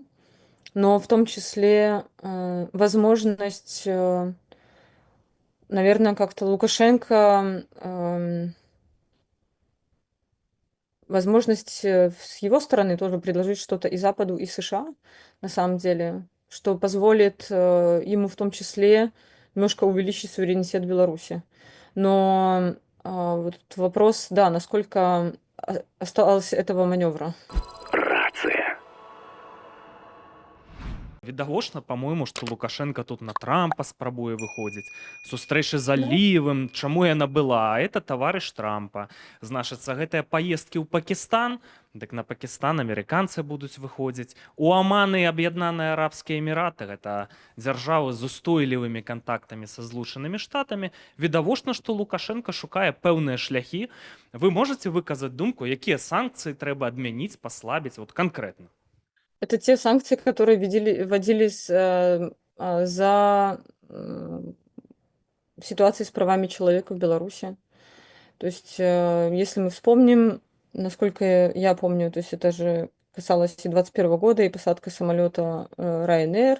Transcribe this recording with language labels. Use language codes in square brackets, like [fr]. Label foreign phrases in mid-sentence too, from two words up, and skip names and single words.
[ru] Но в том числе возможность, наверное, как-то Лукашенко, возможность с его стороны тоже предложить что-то и Западу, и США, на самом деле, что позволит ему в том числе немножко увеличить суверенитет Беларуси. Но вот вопрос, да, насколько осталось этого маневра. [be] Відавочна, по-мойму, што Лукашенко тут на Трампа спрабуе выходзіць. Сустрэчы з Аліевым, чаму яна была? А это таварыш Трампа. Значыцца, гэтыя паездкі ў Пакістан, дык на Пакістан амерыканцы будуць выходзіць. У Аман і Аб'яднаныя Арабскія Эміраты, гэта дзяржавы з устойлівымі кантактамі са Злучанымі Штатамі. Відавочна, што Лукашенко шукае пэўныя шляхі. Вы можаце выказаць думку, якія санкцыі трэба адмяніць, паслабіць, вот канкрэтна? [ru] Это те санкции, которые вводились за ситуацией с правами человека в Беларуси. То есть, если мы вспомним, насколько я помню, то есть это же касалось и 2021 года, и посадка самолета Ryanair.